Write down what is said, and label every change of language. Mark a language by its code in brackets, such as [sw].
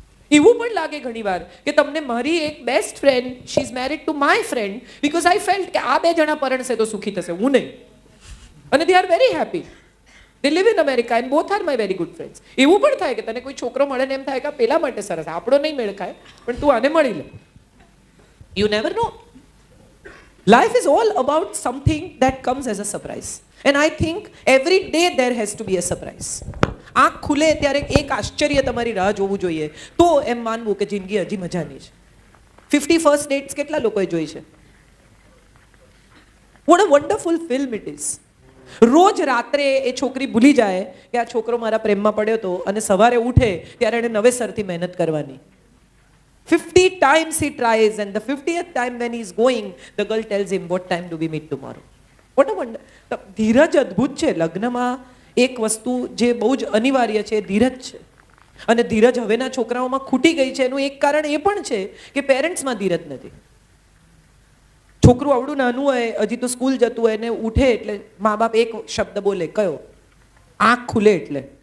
[gu] એવું પણ લાગે ઘણીવાર કે તમને મારી એક best friend, [en] she is married to my friend because I felt [gu] કે આ 2 જણા પરણશે તો સુખી થશે, હું નહીં. અને [en] They are very happy. They live in America and both are my very good friends. [gu] એવું પણ થાય કે તને કોઈ છોકરો મળે ને એમ થાય કે આ પેલા માટે સરસ, આપણો નહીં મેળ ખાય પણ તું આને મળી લે. [en] You never know. Life is all about something that comes as a surprise. And I think every day there has to be a surprise. [gu] આંખ ખુલે ત્યારે એક આશ્ચર્ય તમારી રાહ જોવું જોઈએ તો એમ માનવું કે જિંદગી હજી મજાની છે. 50 ફર્સ્ટ ડેટ્સ કેટલા લોકોએ જોઈ છે? [en] What a wonderful film it is. [gu] રોજ રાત્રે એ છોકરી ભૂલી જાય કે આ છોકરો મારા પ્રેમમાં પડ્યો હતો અને સવારે ઉઠે ત્યારે એને નવેસરથી મહેનત કરવાની. [en] 50 times he tries and the 50th time when he is going, the girl tells him, what time do we meet tomorrow? What a wonder. [gu] ધીરજ અદ્ભુત છે. લગ્નમાં એક વસ્તુ જે બહુ જ અનિવાર્ય છે ધીરજ છે. અને ધીરજ હવેના છોકરાઓમાં ખૂટી ગઈ છે. એનું એક કારણ એ પણ છે કે પેરેન્ટ્સમાં ધીરજ નથી. છોકરું આવડું નાનું હોય, હજી તો સ્કૂલ જતું હોય ને ઉઠે એટલે મા બાપ એક શબ્દ બોલે, કયો? આંખ ખુલે એટલે.